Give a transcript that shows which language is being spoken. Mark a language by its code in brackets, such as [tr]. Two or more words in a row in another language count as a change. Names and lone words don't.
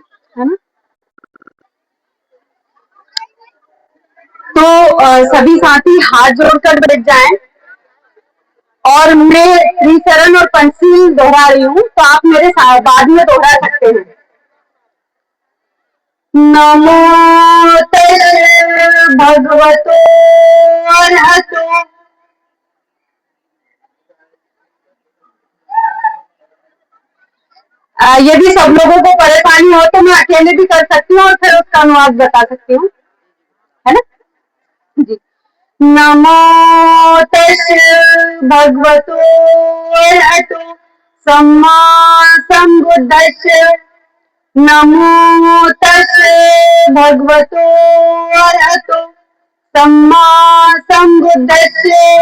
[hi] है ना। तो सभी साथी हाथ जोड़कर बैठ जाएं और मैं त्रिचरण और पंचशील दोहरा रही हूँ, तो आप मेरे साथ बाद में दोहरा सकते हैं। [pi] नमो तस् भगवतो अरहतो। [hi] यदि सब लोगों को परेशानी हो तो मैं अकेले भी कर सकती हूँ और फिर उसका अनुवाद बता सकती हूँ, है ना जी। [pi] नमो तस् भगवतो अरहतो सम्मा सम्बुद्धस्य। नमो तस् भगवतो अरहतो सम्मा सम्बुद्धस्य।